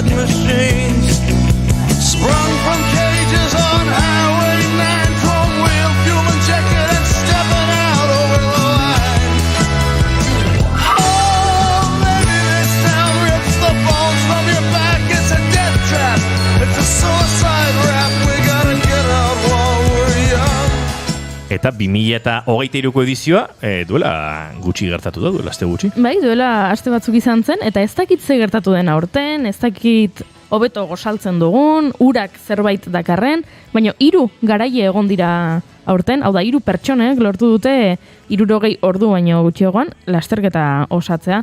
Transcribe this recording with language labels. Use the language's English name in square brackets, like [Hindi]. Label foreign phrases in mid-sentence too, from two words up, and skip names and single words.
[English] machines sprung from cages on Highway 9, chrome wheel, fuel injected and stepping out over the line. Oh, maybe this town rips the bones from your back. It's a death trap, it's a suicide rap. We gotta get out while we're young. [Basque] Eta 2023ko edizioa duela gutxi gertatu da, duela aste gutxi. Bai, duela aste batzuk izan zen, eta ez dakit ze gertatu den aurten, ez dakit hobeto gosaltzen dugun, urak zerbait dakarren, baina 3 garaile egon dira aurten, hau da 3 pertsonek lortu dute 60 ordu baino gutxiagoan lasterketa osatzea.